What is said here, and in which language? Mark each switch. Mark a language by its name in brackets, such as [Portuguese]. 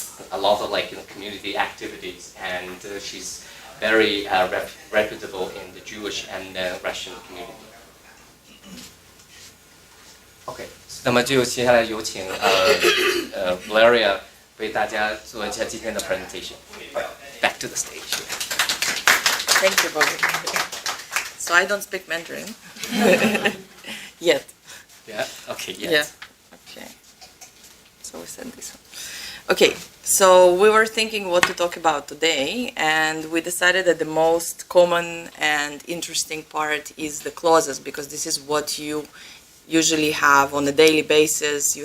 [English] a lot of community activities, and she's very reputable in the Jewish and Russian community. [Chinese] OK， 那么就接下来有请Valeria 为大家做一下今天的 presentation. [English] Back to the stage. Thank you, Bobby. So I don't speak Mandarin yet. Yeah. Okay. Yes. Yeah. Okay. So we send this one. Okay. So we were thinking what to talk about today, and we decided that the most common and interesting part is the clauses, because this is what you usually have on a daily basis.